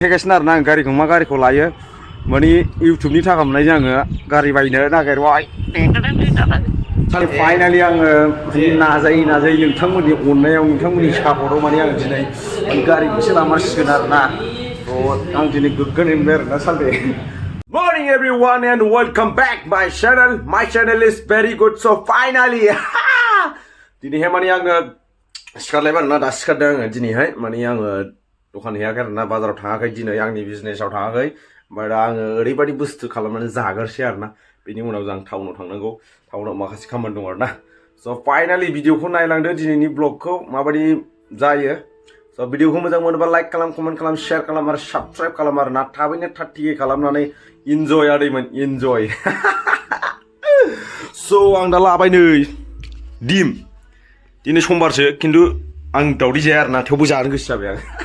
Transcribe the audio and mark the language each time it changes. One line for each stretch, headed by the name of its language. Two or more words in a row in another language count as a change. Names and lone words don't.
Bodo: देखायगासिनो आरोना आं गारिखौ मा गारिखौ लायो माने इउटुबनि थाखा मोननायजों आङो गारि बायनो नागिरबाय फाइनालि आङो नाजायै नोंथांमोननि अननायाव नोंथांमोननि सापर्टआव माने आं दिनै गारि गंसे लामारसिगोन आरोना आं दिनै गोग्गानाय मोनबाय आरोना सालथे
English: Morning everyone and welcome back my channel. My channel is very good so finally
Bodo: दिनैहाय माने आङो सिखारलायबाय आरोना दा सिखारदों आङो दिनैहाय माने आङो दखान हैयाखै आरोना बाजाराव थाङाखै दिनै आंनि बिजनेसाव थाङाखै ओमफ्राय दा आङो ओरैबायदि बुस्थु खालामनानै जागोरसै आरोना बेनि उनाव जों टाउनाव थांनांगौ टाउनाव माखासे खामानि दं आरोना स' फाइनालि भिडिअखौ नायलांदो दिनैनि ब्लगखौ माबायदि जायो स' भिडिअखौ मोजां मोनोबा लाइक खालाम कमेन्ट खालाम शेयार खालाम आरो साबस्क्राइब खालाम आरोना थाबैनो थार्टिके खालामनानै इन्जय आदैमोन इन्जय स' आं दा लाबाय नै डिम दिनै समबारसो खिन्थु आं दावदै जाया आरोना थेवबो जानो गोसो जाबाय आं